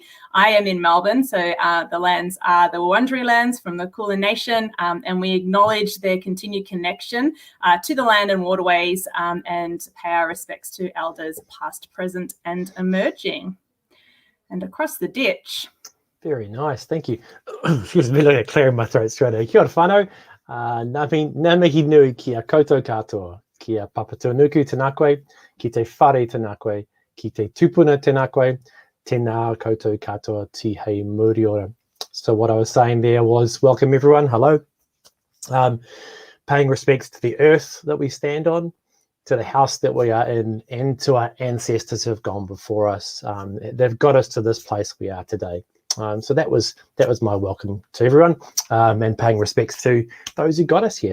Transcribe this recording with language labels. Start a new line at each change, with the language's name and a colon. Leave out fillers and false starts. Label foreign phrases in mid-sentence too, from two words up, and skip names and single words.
English: I am in Melbourne, so the lands are the Wurundjeri lands from the Kulin Nation, and we acknowledge their continued connection to the land and waterways, and pay our respects to elders past, present, and emerging. And across the ditch. Very nice, thank you. Excuse me, like clearing my throat straight away.
Māori: Kia ora whanau, ngā mihi nui kia koutou katoa, kia papatūnuku tēnā koe, ki te whare tēnā koe, ki te tupuna tēnā koe, tēnā koutou katoa ti hei muriora.
English: So what I was saying there was, welcome everyone, hello. Paying respects to the earth that we stand on, to the house that we are in, and to our ancestors who have gone before us. They've got us to this place we are today. So that was my welcome to everyone, and paying respects to those who got us here.